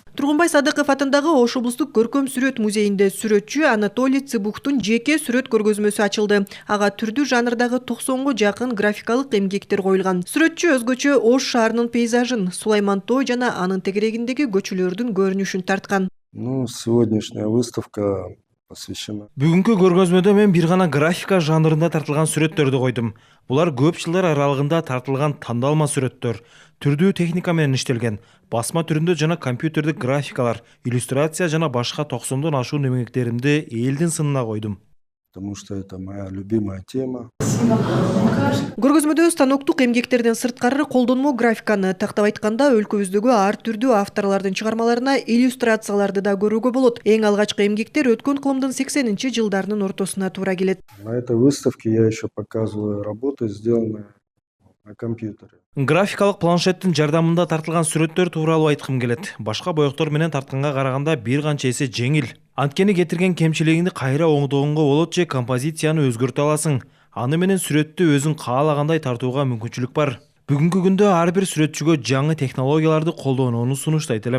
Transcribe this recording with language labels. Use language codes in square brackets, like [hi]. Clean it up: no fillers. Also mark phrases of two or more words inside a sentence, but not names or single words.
[ky] Тургунбай Садыков атындагы Ош облустук көркөм сүрөт музейинде сүрөтчү Анатолий Цыбухтун жеке сүрөт көргөзмөсү ачылды. Ага түрдүү жанрдагы 90га жакын графикалык эмгектер коюлган. Сүрөтчү өзгөчө Ош шаарынын пейзажын, Сулайман Тоо жана анын тегерегиндеги көчөлөрдүн көрүнүшүн тарткан. [ru] Сегодняшняя выставка посвящена. [ky] Бүгүнкү көргөзмөдө мен бир гана графика жанрында тартылган сүрөттөрдү койдум. Булар көп жылдар аралыгында тартылган тандалма сүрөттөр. Түрдүү техника менен иштелген. Басма түрүндө жана компьютердик графикалар, иллюстрация жана башка 90дон ашуун эмгектеримди элдин сынына койдум. [ru] Потому что это моя любимая тема. [ky] Көргөзмөдө станоктук эмгектерден сырткары колдонмо графиканы, тактап айтканда өлкөбүздөгү ар түрдүү авторлордун чыгармаларына иллюстрацияларды да көрүүгө болот. Эң алгачкы эмгектер өткөн кылымдын 80-жылдарынын ортосуна туура келет. [ru] На этой выставке я еще показываю работы, сделанные на компьютере. [ky] Графикалык планшеттин жардамында тартылган сүрөттөр тууралуу айткым келет. Башка боектор менен тартканга караганда бир канча эсе жеңил. Анткени кетирген кемчилигинди кайра оңдогонго болот же композицияны өзгөртө аласың. Аны менен сүрөттү өзүң каалагандай тартууга мүмкүнчүлүк бар. Бүгүнкү күндө ар бир сүрөтчүгө жаңы технологияларды колдонууну сунуштайт элем.